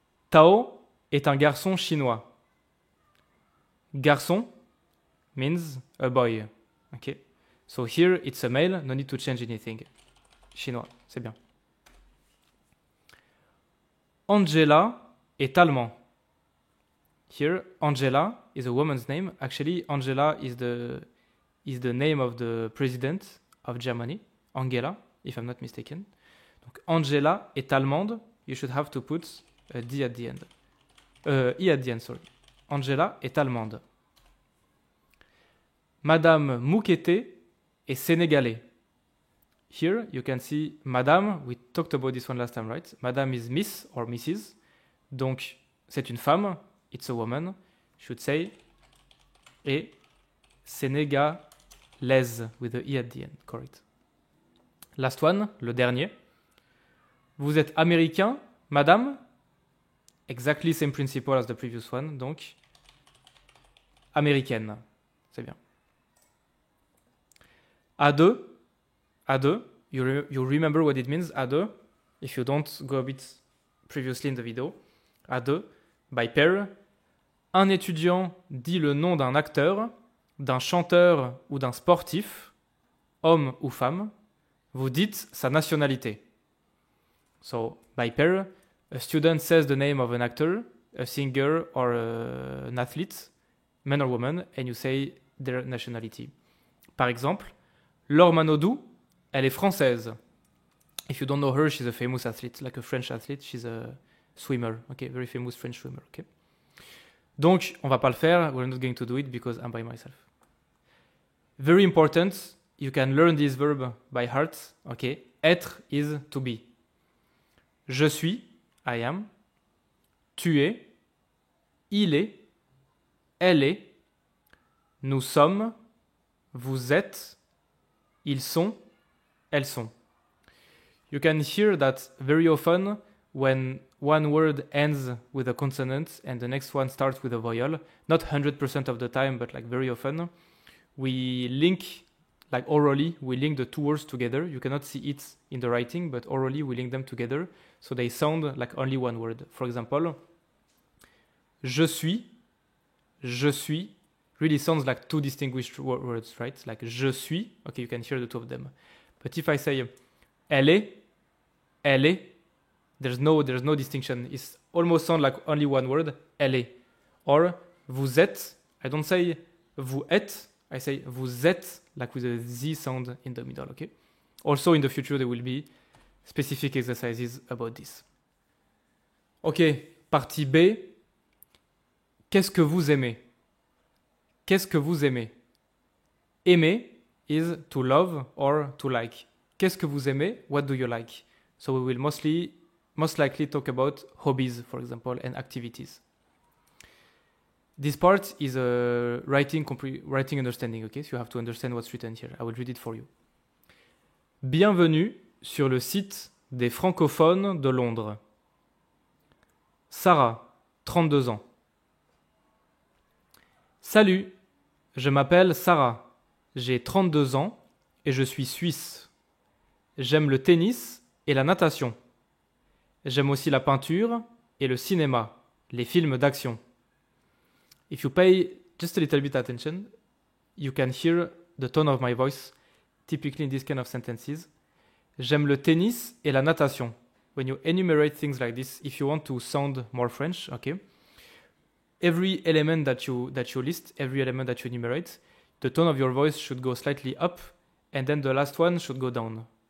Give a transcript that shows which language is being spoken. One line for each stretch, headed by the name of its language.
French: Tao est un garçon chinois.
English: Garçon means a boy. Okay. So here it's a male, no need to change anything.
French: Chinois, c'est bien. Angela est allemand.
English: Here, Angela is a woman's name. Actually, Angela is the name of the president of Germany, Angela. if I'm not mistaken.
French: Donc Angela est allemande.
English: You should have to put a D at the end. I at the end, sorry.
French: Angela est allemande. Madame Moukete est sénégalais.
English: Here you can see Madame. We talked about this one last time, right? Madame is Miss or Mrs.
French: Donc c'est une femme.
English: It's a woman. Should say
French: et sénégalaise
English: with the I at the end. Correct. Last one,
French: le dernier. Vous êtes américain, madame?
English: Exactly same principle as the previous one.
French: Donc, américaine. C'est bien.
English: A2. A2. You remember what it means, A2? If you don't, go a bit previously in the video. A2. By pair.
French: Un étudiant dit le nom d'un acteur, d'un chanteur ou d'un sportif, homme ou femme. Vous dites sa nationalité.
English: So, by pair, a student says the name of an actor, a singer or an athlete, man or woman, and you say their nationality.
French: Par exemple, Laure Manodou, elle est française.
English: If you don't know her, she's a famous athlete, like a French athlete. She's a swimmer, okay, very famous French swimmer, okay.
French: Donc, on va pas le faire.
English: We're not going to do it because I'm by myself. Very important. You can learn this verb by heart. Okay. Être is to be.
French: Je suis,
English: I am.
French: Tu es, il est, elle est. Nous sommes, vous êtes, ils sont, elles sont.
English: You can hear that very often when one word ends with a consonant and the next one starts with a vowel. Not 100% of the time, but like very often. We link, like orally, we link the two words together. You cannot see it in the writing, but orally we link them together. So they sound like only one word. For example, je suis really sounds like two distinguished words, right? Like je suis, okay, you can hear the two of them. But if I say elle est, there's no distinction. It almost sounds like only one word, elle est. Or vous êtes, I don't say vous êtes, I say vous êtes, like with a Z sound in the middle, okay? Also in the future there will be specific exercises about this.
French: Ok, partie B. Qu'est-ce que vous aimez? Qu'est-ce que vous aimez?
English: Aimer is to love or to like.
French: Qu'est-ce que vous aimez?
English: What do you like? So we will most likely talk about hobbies, for example, and activities. This part is a writing understanding, okay? So you have to understand what's written here. I will read it for you.
French: Bienvenue sur le site des francophones de Londres. Sarah, 32 ans. Salut, je m'appelle Sarah. J'ai 32 ans et je suis suisse. J'aime le tennis et la natation. J'aime aussi la peinture et le cinéma, les films d'action.
English: If you pay just a little bit attention, you can hear the tone of my voice, typically in this kind of sentences.
French: J'aime le tennis et la natation.
English: When you enumerate things like this, if you want to sound more French, okay, every element that you list, every element that you enumerate, the tone of your voice should go slightly up, and then the last one should go down.